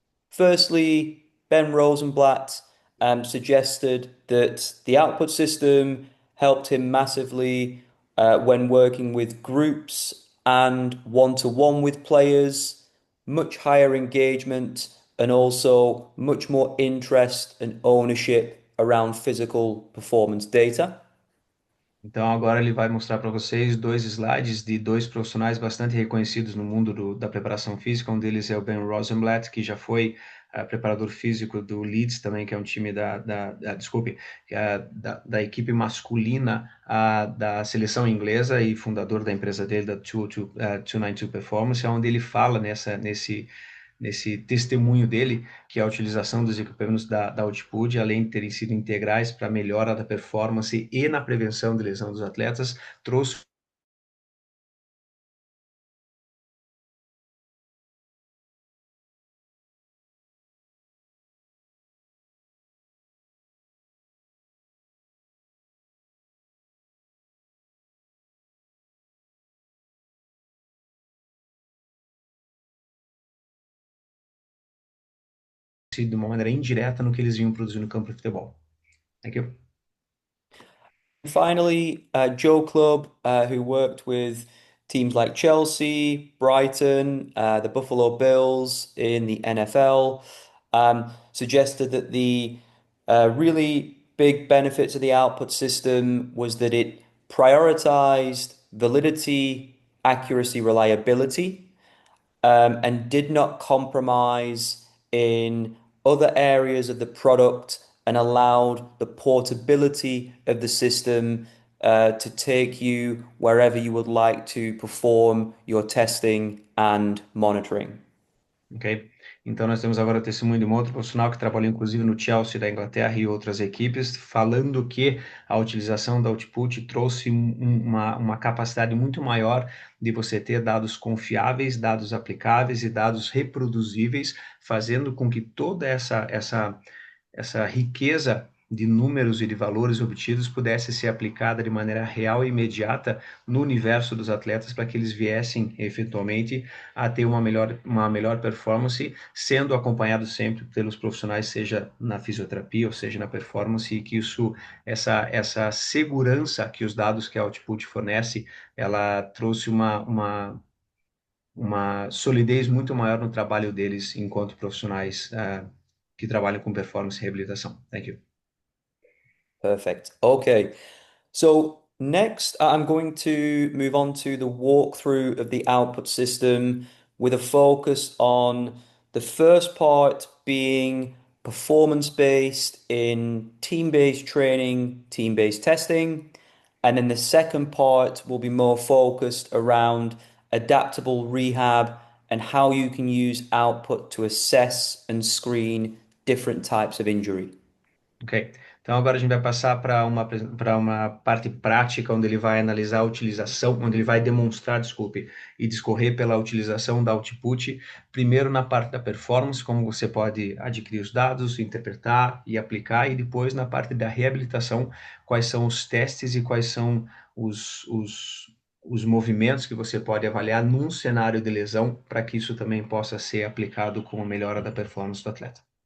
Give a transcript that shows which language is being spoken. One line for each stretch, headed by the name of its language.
English: Firstly, Ben Rosenblatt suggested that the output system helped him massively when working with groups and one-to-one with players, much higher engagement, and also much more interest and ownership around physical performance data.
Portuguese: Então agora ele vai mostrar para vocês dois slides de dois profissionais bastante reconhecidos no mundo da preparação física. Um deles é o Ben Rosenblatt, que já foi preparador físico do Leeds também, que é um time desculpe, da equipe masculina da seleção inglesa e fundador da empresa dele, da 292 Performance, onde ele fala nesse testemunho dele, que a utilização dos equipamentos da Altitude, além de terem sido integrais para a melhora da performance e na prevenção de lesão dos atletas, trouxe de uma maneira indireta no que eles vinham produzindo no campo de futebol.
English: Thank you. Finally, Joe Clubb, who worked with teams like Chelsea, Brighton, the Buffalo Bills in the NFL, suggested that the really big benefits of the output system was that it prioritized validity, accuracy, reliability, and did not compromise in other areas of the product and allowed the portability of the system to take you wherever you would like to perform your testing and monitoring. Ok?
Portuguese: Então, nós temos agora o testemunho de um outro profissional que trabalhou inclusive no Chelsea da Inglaterra e outras equipes, falando que a utilização da Output trouxe uma capacidade muito maior de você ter dados confiáveis, dados aplicáveis e dados reproduzíveis, fazendo com que toda essa riqueza de números e de valores obtidos pudesse ser aplicada de maneira real e imediata no universo dos atletas para que eles viessem eventualmente a ter uma melhor performance, sendo acompanhados sempre pelos profissionais, seja na fisioterapia ou seja na performance, e que essa segurança que os dados que a Output fornece, ela trouxe uma solidez muito maior no trabalho deles enquanto profissionais que trabalham com performance e reabilitação.
English: Thank you. Perfect. Okay. So next, I'm going to move on to the walkthrough of the output system with a focus on the first part being performance-based in team-based training, team-based testing. And then the second part will be more focused around adaptable rehab and how you can use output to assess and screen different types of injury. Ok.
Portuguese: Então agora a gente vai passar para uma parte prática, onde ele vai analisar a utilização, onde ele vai demonstrar, desculpe, e discorrer pela utilização da output, primeiro na parte da performance, como você pode adquirir os dados, interpretar e aplicar, e depois na parte da reabilitação, quais são os testes e quais são os movimentos que você pode avaliar num cenário de lesão, para que isso também possa ser aplicado com a melhora da performance do atleta.